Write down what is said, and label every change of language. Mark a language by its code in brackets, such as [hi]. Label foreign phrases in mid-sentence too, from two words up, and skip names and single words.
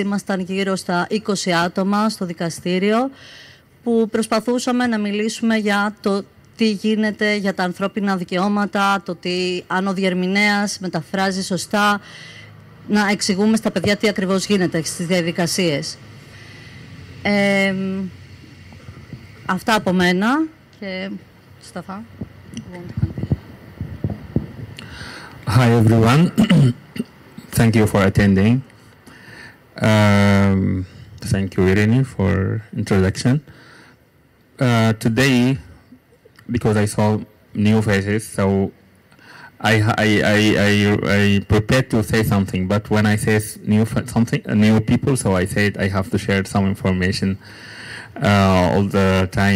[el] Ήμασταν γύρω στα 20 άτομα στο δικαστήριο που προσπαθούσαμε να μιλήσουμε για το τι γίνεται για τα ανθρώπινα δικαιώματα, το ότι αν ο διερμηνέας μεταφράζει σωστά, να εξηγούμε στα παιδιά τι ακριβώς γίνεται στις διαδικασίες. Αυτά από μένα και Σταφά. [en] Hi everyone, thank you for attending. Thank you Irene for introduction. Today, because I saw new faces, so I prepared to say something, but when I say new people, so I said I have to share some information all the time.